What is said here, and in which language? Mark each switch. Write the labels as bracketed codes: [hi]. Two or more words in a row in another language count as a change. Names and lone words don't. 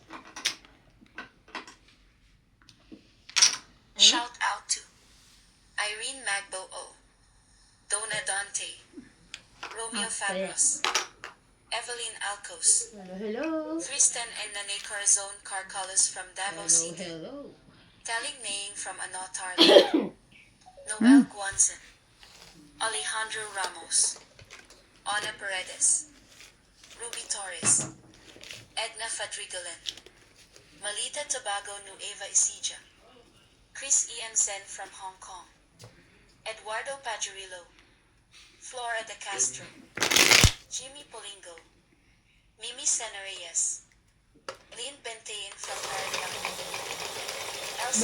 [en] Shout out to Irene Magbo O, Donna Dante, Romeo Fabros, Evelyn Alcos, Hello. Tristan and Nane Corazon Carcalos from Davao City, Hello. Taling Naing from Anotar, Noel Guanzon, Alejandro Ramos, Ana Paredes, Ruby Torres, Edna Fadrigalan, Malita Tobago Nueva Ecija, Chris Ian Sen from Hong Kong, Eduardo Pajurillo, Flora de Castro, Jimmy Polingo, Mimi Senareyes, Lynn Bentain from Paraguay, Elsa